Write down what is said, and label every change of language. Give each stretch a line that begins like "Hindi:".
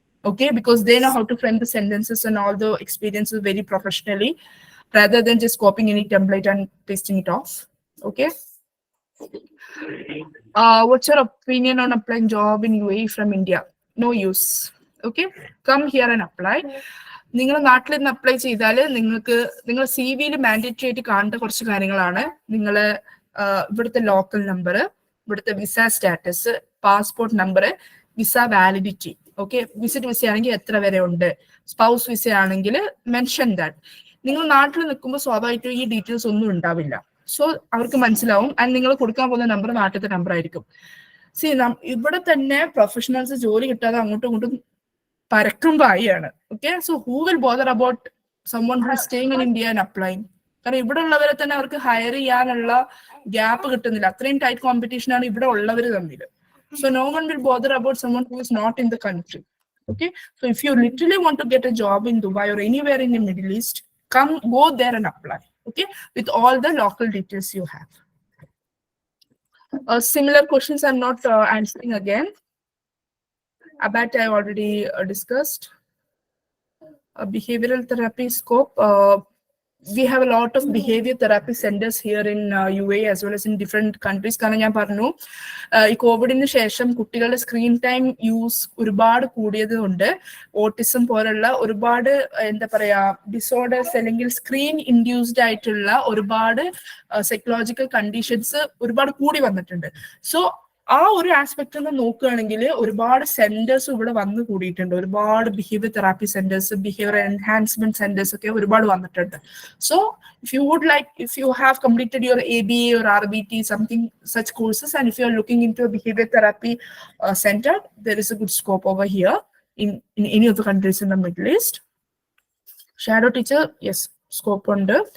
English: Okay, because they know how to frame the sentences and all the experiences very professionally, rather than just copying any template and pasting it off. Okay. What's your opinion on applying job in UAE from India? No use. Okay, come here and apply.
Malayalam: നിങ്ങൾ നാട്ടിൽ നിന്ന് apply ചെയ്താൽ നിങ്ങൾക്ക് നിങ്ങൾ CV-യിൽ mandatory ആയിട്ട് കാണേണ്ട കുറച്ച് കാര്യങ്ങളാണ്. നിങ്ങൾ ഇവിടുത്തെ ലോക്കൽ നമ്പർ, ഇവിടുത്തെ visa status, passport number, visa validity. Okay, visit visa ആണെങ്കിൽ എത്ര വരെ ഉണ്ട്, സ്പൗസ് വിസ ആണെങ്കിൽ
English: Mention that.
Malayalam: നിങ്ങൾ നാട്ടിൽ നിൽക്കുമ്പോൾ സ്വാഭാവികമായിട്ടും ഈ ഡീറ്റെയിൽസ് ഒന്നും ഉണ്ടാവില്ല. സോ അവർക്ക് മനസ്സിലാവും. ആൻഡ് നിങ്ങൾ കൊടുക്കാൻ പോകുന്ന നമ്പർ നാട്ടിലത്തെ നമ്പർ ആയിരിക്കും. ഇവിടെ തന്നെ പ്രൊഫഷണൽസ് ജോലി കിട്ടാതെ അങ്ങോട്ടും ഇങ്ങോട്ടും പരക്കം പായാണ്.
English: Okay, so who will bother about someone who is staying in India and applying?
Malayalam: കാരണം ഇവിടെ ഉള്ളവരെ തന്നെ അവർക്ക് ഹയർ ചെയ്യാനുള്ള ഗ്യാപ്പ് കിട്ടുന്നില്ല. അത്രയും ടൈറ്റ് കോമ്പറ്റീഷൻ ആണ് ഇവിടെ ഉള്ളവർ തമ്മിൽ.
English: So no one will bother about someone who is not in the country. Okay, so if you literally want to get a job in Dubai or anywhere in the Middle East, go there and apply. Okay, with all the local details you have. Similar questions I'm not answering again. About I already discussed. Behavioral therapy scope. We have a lot of behavior therapy centers here in UAE as well as in different countries.
Malayalam: കാരണം ഞാൻ പറഞ്ഞു ഈ കോവിഡിന് ശേഷം കുട്ടികളുടെ screen time use ഒരുപാട് കൂടിയത് കൊണ്ട് ഓട്ടിസം പോലുള്ള ഒരുപാട് എന്താ പറയാ ഡിസോർഡേഴ്സ് അല്ലെങ്കിൽ സ്ക്രീൻ ഇൻഡ്യൂസ്ഡ് ആയിട്ടുള്ള ഒരുപാട് സൈക്കോളജിക്കൽ കണ്ടീഷൻസ് ഒരുപാട് കൂടി വന്നിട്ടുണ്ട്. സോ ആ ഒരു ആസ്പെക്ട് നിന്ന് നോക്കുകയാണെങ്കിൽ ഒരുപാട് സെന്റേഴ്സ് ഇവിടെ വന്നു കൂടിയിട്ടുണ്ട്. ഒരുപാട് behaviour therapy centres, behaviour enhancement centres ഒക്കെ ഒരുപാട് വന്നിട്ടുണ്ട്.
English: So if you have completed your ABA or RBT, something such courses, and if you are looking into a behavior therapy center, there is a good scope over here in any of the countries in the Middle East.
Malayalam: Shadow teacher yes scope ഉണ്ട്.